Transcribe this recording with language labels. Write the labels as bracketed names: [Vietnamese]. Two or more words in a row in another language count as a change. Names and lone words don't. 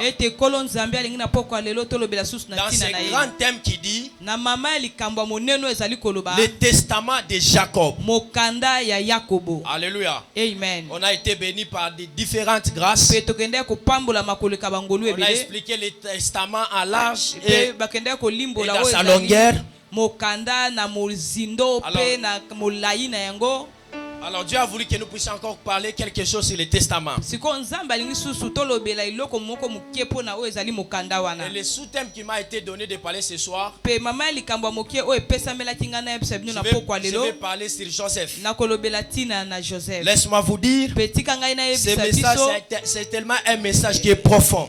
[French] Dans ce grand thème qui dit le testament de Jacob. Alléluia. Amen. On a été bénis par des différentes grâces. On a expliqué le testament à large et dans sa longueur. [Lingala] Mokanda na mozindo pe na molai na yango. [French] Alors Dieu a voulu que nous puissions encore parler quelque chose sur le testament. Et le sous-thème qui m'a été donné de parler ce soir, je vais parler sur Joseph. Laisse-moi vous dire, ce message c'est tellement un message qui est profond.